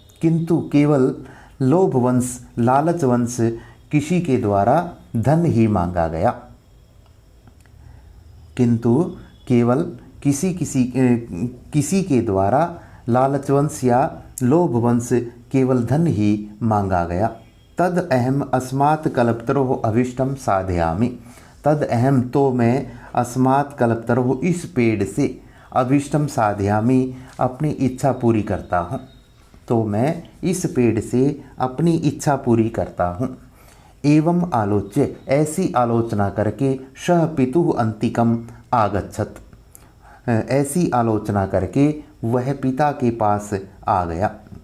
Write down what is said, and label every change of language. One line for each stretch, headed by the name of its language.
Hindi: किंतु केवल लोभवंश, लालचवंश किसी के द्वारा धन ही मांगा गया। किंतु केवल किसी के द्वारा लालचवंश या लोभवंश केवल धन ही मांगा गया।
Sanskrit: तद अहम अस्मात् कल्पतरोः अभीष्टम साधयामि। तद अहम,
Hindi: तो मैं,
Sanskrit: अस्मात् कल्पतरोः,
Hindi: इस पेड़ से,
Sanskrit: अभीष्टम साधयामि,
Hindi: अपनी इच्छा पूरी करता हूँ। तो मैं इस पेड़ से अपनी इच्छा पूरी करता हूँ।
Sanskrit: एवं आलोच्य,
Hindi: ऐसी आलोचना करके,
Sanskrit: सह पितुः अंतिकम आगच्छत,
Hindi: ऐसी आलोचना करके वह पिता के पास आ गया।